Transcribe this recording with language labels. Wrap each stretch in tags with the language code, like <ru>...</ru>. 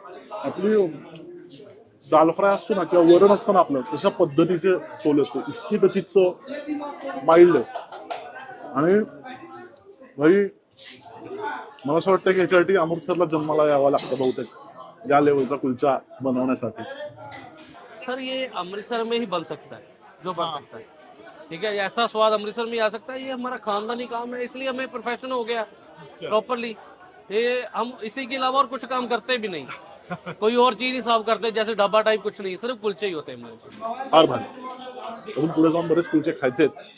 <mr>आपली दाल फ्राय असते ना किंवा वरण असतं ना आपलं तशा पद्धतीचे छोले असते. इतकी त्याची चव माइल्ड आहे. आणि भाई मला असं वाटतं की ह्याच्यासाठी अमृतसरला जन्माला यावं लागतं बहुतेक या लेवलचा कुलचा बनवण्यासाठी.</mr> <hi>सर ये अमृतसर में ही बन सकता है जो बन सकता है. ठीक है, ऐसा स्वाद अमृतसर में आ सकता है. ये हमारा खानदानी काम है इसलिए हमें प्रोफेशन हो गया प्रॉपरली. ये हम इसी के अलावा और कुछ काम करते भी नहीं. कोई और चीज नहीं सर्व करते जैसे ढाबा टाइप कुछ नहीं. सिर्फ कुलचे ही होते हैं हमारे.</hi> <mr>फार भारी. अजून पुढे जाऊन बरेच कुलचे खायचे आहेत.</mr>